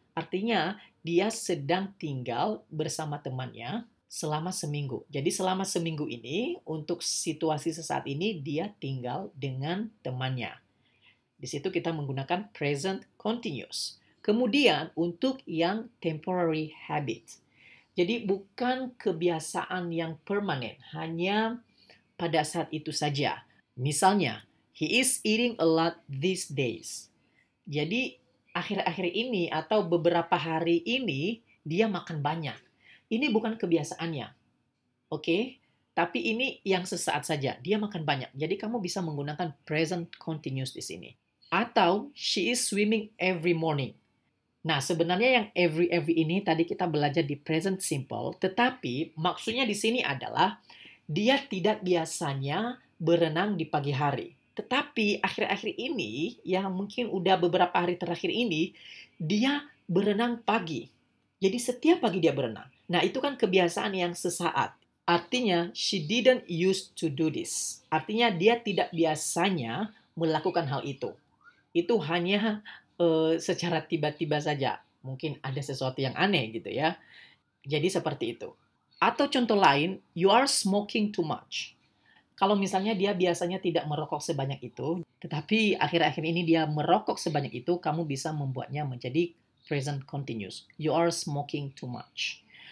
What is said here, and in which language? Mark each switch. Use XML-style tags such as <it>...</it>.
<id>Artinya, dia sedang tinggal bersama temannya selama seminggu. Jadi selama seminggu ini, untuk situasi sesaat ini, dia tinggal dengan temannya. Di situ kita menggunakan present continuous. Kemudian untuk yang</id> <en>temporary habit.</en> <id>Jadi bukan kebiasaan yang permanen, hanya pada saat itu saja. Misalnya,</id> <en>he is eating a lot these days.</en> <id>Jadi akhir-akhir ini atau beberapa hari ini dia makan banyak. Ini bukan kebiasaannya. Oke? Tapi ini yang sesaat saja. Dia makan banyak. Jadi kamu bisa menggunakan present continuous di sini. Atau</id> <en>she is swimming every morning.</en> <id>Nah, sebenarnya yang every ini tadi kita belajar di present simple, tetapi maksudnya di sini adalah dia tidak biasanya berenang di pagi hari. Tetapi akhir-akhir ini, yang mungkin udah beberapa hari terakhir ini, dia berenang pagi. Jadi setiap pagi dia berenang. Nah, itu kan kebiasaan yang sesaat. Artinya,</id> <en>she didn't used to do this.</en> <id>Artinya, dia tidak biasanya melakukan hal itu. Itu hanya secara tiba-tiba saja. Mungkin ada sesuatu yang aneh gitu ya. Jadi seperti itu. Atau contoh lain,</id> <en>you are smoking too much.</en> <id>Kalau misalnya dia biasanya tidak merokok sebanyak itu, tetapi akhir-akhir ini dia merokok sebanyak itu, kamu bisa membuatnya menjadi present continuous.</id> <en>You are smoking too much.</en>